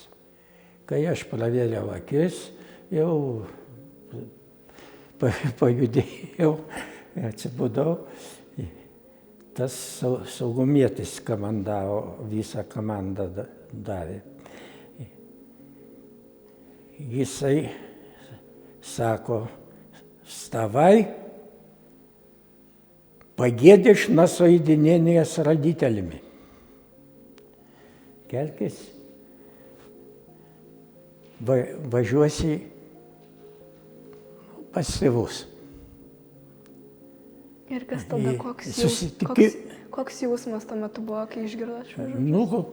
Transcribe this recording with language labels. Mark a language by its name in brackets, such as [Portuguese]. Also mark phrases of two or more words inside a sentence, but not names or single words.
[Lithuanian] Kai aš pravėriau akis, jau pajudėjau, atsibudau, tas saugumietis komandavo, visą komandą davė. Jisai sako: [Russian] "Вставай, поедешь на соединение с родителями." [Lithuanian] Kelkis, važiuosi pas tėvus. Ir kas tada, koks jausmas tuo metu buvo, kai išgirdot šiuos žodžius?